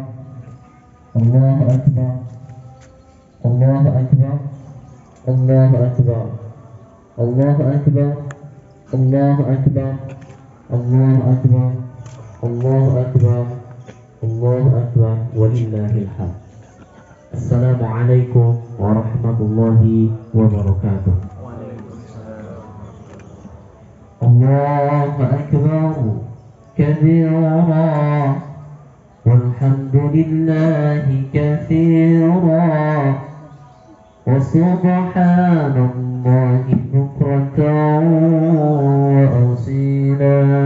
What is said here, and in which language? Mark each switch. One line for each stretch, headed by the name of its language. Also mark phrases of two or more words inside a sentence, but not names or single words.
Arabic: الله أكبر. الله أكبر. الله أكبر. الله أكبر. الله أكبر. الله أكبر. الله أكبر. الله أكبر. ولله الحمد. السلام عليكم ورحمة الله وبركاته. الله أكبر كبيرا والحمد لله كثيرا وسبحان الله بكرة وأصيلا.